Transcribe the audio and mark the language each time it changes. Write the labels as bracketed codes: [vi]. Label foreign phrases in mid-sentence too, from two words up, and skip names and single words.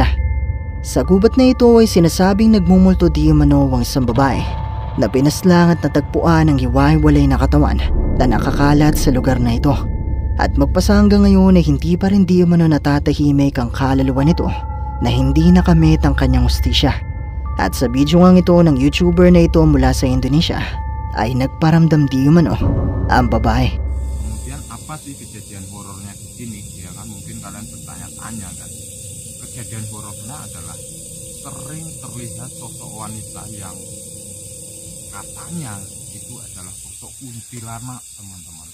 [tl] Sa gubat na ito ay sinasabing nagmumulto di umano ang isang babae na pinaslang at natagpuan ng hiwa-hiwalay na katawan na nakakalat sa lugar na ito. At magpasa hanggang ngayon ay hindi pa rin di umano natatahimik ang kaluluwa nito na hindi nakamit ang kanyang hustisya. At sa video nga ito ng YouTuber na ito mula sa Indonesia ay nagparamdam di umano ang babae. [id] Kemudian apa sih kejadian horornya di sini? Ya kan mungkin kalian bertanya-tanya kan. Kejadian horornya adalah sering terlihat sosok wanita yang katanya itu adalah sosok kuntilanak, teman-teman.